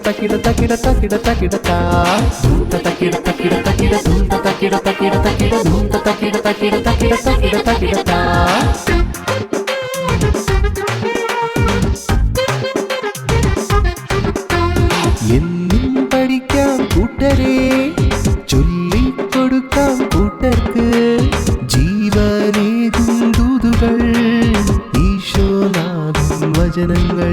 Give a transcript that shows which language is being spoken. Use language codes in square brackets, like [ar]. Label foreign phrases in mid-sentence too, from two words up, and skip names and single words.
[ml] takida takida takida takida ta dhumta takida takida takida dhumta takida takida takida dhumta takida takida takida takida takida ta എന്നും പഠിക്കാം കൂട്ടരെ ചൊല്ലിക്കൊടുക്കാം കൂട്ടർക്ക് ജീവനേകും ദൂതുകൾ വചനങ്ങൾ.